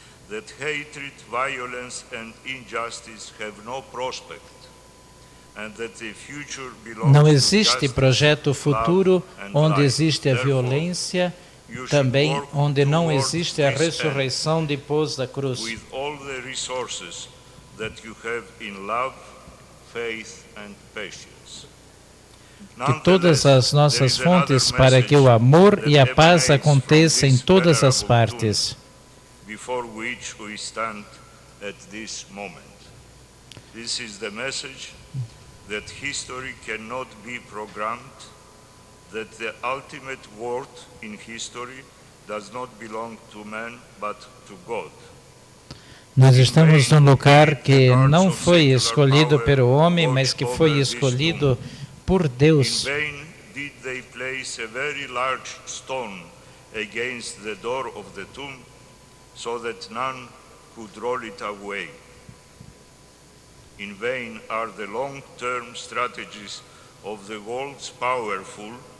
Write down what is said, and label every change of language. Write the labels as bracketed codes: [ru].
[en] That hatred, violence and injustice have no prospect, and that the future belongs [pt] Não existe projeto futuro onde existe a violência, também onde não existe a ressurreição depois da cruz. [en] With all the resources that you have in love, faith and patience. [pt] De todas as nossas fontes para que o amor e a paz aconteçam em todas as partes. [en] Before which we stand at this moment. This is the message that history cannot be programmed, that the ultimate word in history does not belong to man but to God. [pt] Nós estamos num lugar que não foi escolhido pelo homem, mas que foi escolhido por Deus. [en] In vain did they place a very large stone against the door of the tomb, so that none could roll it away. In vain are the long-term strategies of the world's powerful.